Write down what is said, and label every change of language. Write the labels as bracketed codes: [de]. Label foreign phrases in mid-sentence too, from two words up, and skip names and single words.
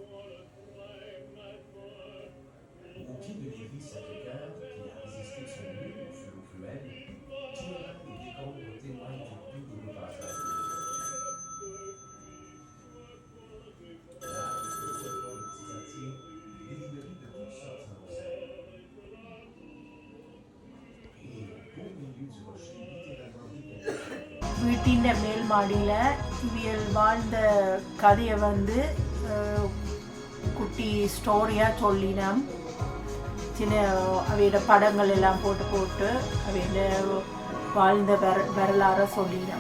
[fr] Au pied de l'église Sacré-Cœur, qui a résisté de son mieux au flot cruel, pierrailles et décombres témoignent du douloureux passage de l'eau. Là où était autrefois le petit quartier, des débris de toutes sortes s'amoncellent. Et au beau milieu du rocher littéralement décapé sur la couverture [ta] வீட்டின் மேல் மாடியில் இவியல் வாழ்ந்த கதையை வந்து குட்டி ஸ்டோரியாக சொல்லினோம். சின்ன அவையோட படங்கள் எல்லாம் போட்டு அவையோட வாழ்ந்த வரலாறை சொல்லினோம்.